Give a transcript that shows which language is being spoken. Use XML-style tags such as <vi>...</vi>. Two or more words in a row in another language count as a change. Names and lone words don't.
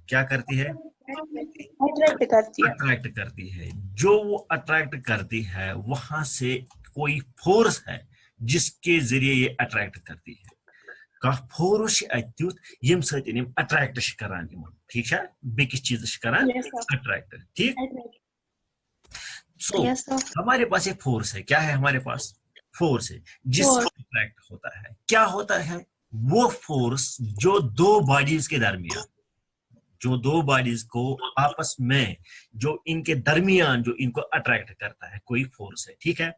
<hi>क्या करती है? अट्रैक्ट करती है। जो वो अट्रैक्ट करती है वहां से कोई फोर्स है जिसके जरिए ये अट्रैक्ट करती है।</hi> <ks>का फोर्स यम सम अट्रैक्ट करान, ठीक है? बेकिस चीज करान अट्रैक्ट, ठीक?</ks> <hi>सो हमारे पास एक फोर्स है, क्या है हमारे पास? फोर्स है जिससे अट्रैक्ट होता है। क्या होता है वो फोर्स? जो दो बॉडीज के दरमियान, जो दो बॉडीज को आपस में, जो इनके दरमियान जो इनको अट्रैक्ट करता है, कोई फोर्स है, ठीक है?</hi>